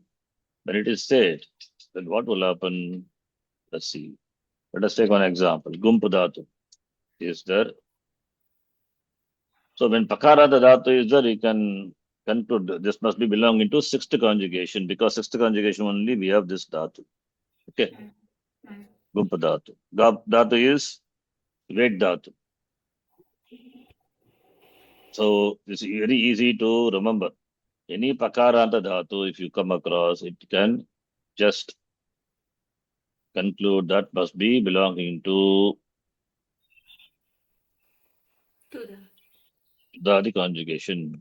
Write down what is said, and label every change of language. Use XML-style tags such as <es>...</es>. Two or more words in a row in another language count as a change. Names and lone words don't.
<en>When it is said, then what will happen? Let's see. Let us take one example.</en> <sa>गुम्प धातु</sa> <en>is there. So when</en> <sa>पकारान्त धातु</sa> <en>is there, you can conclude this must be belonging to sixth conjugation, because sixth conjugation only we have this dhatu. Okay.</en> <sa>गुम्प धातु.</sa> <en>Dhatu is</en> <sa>वेद धातु.</sa> <en>So it's very easy to remember. Any</en> <sa>पकारान्त धातु,</sa> <en>if you come across, it can just conclude that must be belonging to the conjugation.</en>